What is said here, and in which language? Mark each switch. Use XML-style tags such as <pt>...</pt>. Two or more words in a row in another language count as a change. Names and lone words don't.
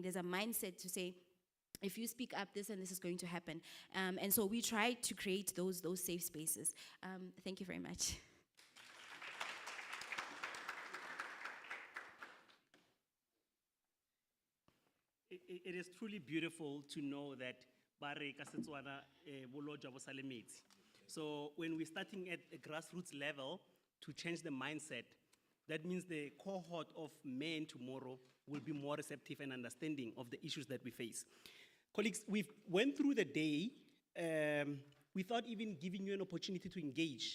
<en>There's a mindset to say, if you speak up, this and this is going to happen. And so we try to create those safe spaces. Thank you very much. It is truly beautiful to know that</en> <tn>Bare ka Setswana bolojwa bo sa le metsi.</tn> <en>So when we're starting at a grassroots level to change the mindset, that means the cohort of men tomorrow will be more receptive and understanding of the issues that we face. Colleagues, we've went through the day without even giving you an opportunity to engage.</en>